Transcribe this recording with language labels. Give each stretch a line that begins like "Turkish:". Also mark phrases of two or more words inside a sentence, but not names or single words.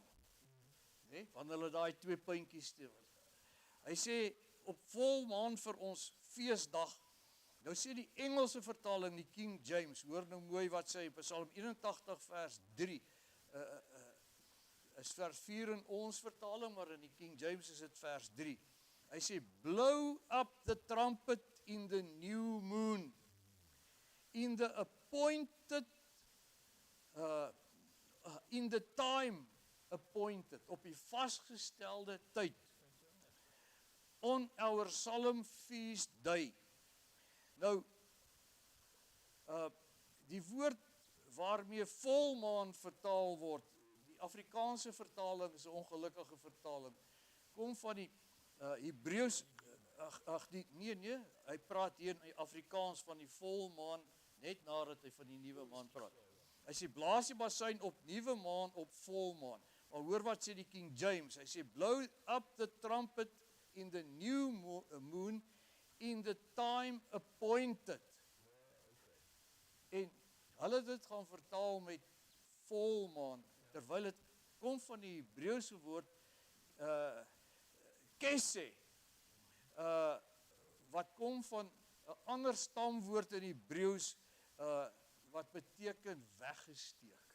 Afrikaans: Want hulle daai 2 puntjies te. Hy sê, op volmaan vir ons feesdag, nou sê die Engelse vertaling, die King James, hoor nou mooi wat sê, Psalm 81 vers 3, is vers 4 in ons vertaling, maar in die King James is dit vers 3. Hy sê,
English: blow up the trumpet in the new moon, in the appointed, in the time appointed,
Afrikaans: op die vasgestelde tyd,
English: on our solemn feast day.
Afrikaans: Nou, die woord waarmee volmaan vertaal word, die Afrikaanse vertaling is 'n ongelukkige vertaling, kom van die Hebreëus, hy praat hier in Afrikaans van die volmaan, net nadat hy van die nuwe maan praat. Hy sê, blaas die basuin op nuwe maan, op volmaan. Maar hoor wat sê die King James, hy sê,
English: blow up the trumpet in the new moon, in the time appointed.
Afrikaans: En hulle dit gaan vertaal met volmaan, terwyl het kom van die Hebreëse woord, kesse, wat kom van 'n ander stamwoord in Hebreëus, wat beteken weggesteek.